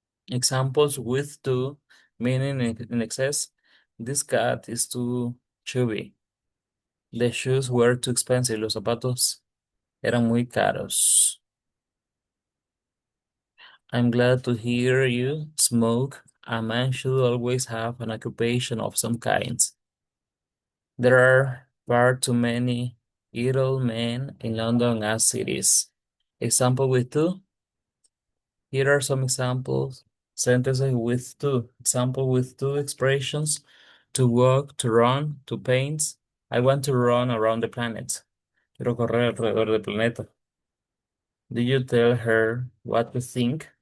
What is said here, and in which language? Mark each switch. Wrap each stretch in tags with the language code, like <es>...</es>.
<en>Examples with to, meaning in excess. This cat is too chubby. The shoes were too expensive.</en> <es>Los zapatos eran muy caros.</es> <en>I'm glad to hear you smoke. A man should always have an occupation of some kind. There are far too many idle men in London as cities. Example with to. Here are some examples. Sentences with to. Example with two expressions. To walk, to run, to paint. I want to run around the planet.</en> <es>Quiero correr alrededor del planeta.</es> <en>Did you tell her what to think?</en>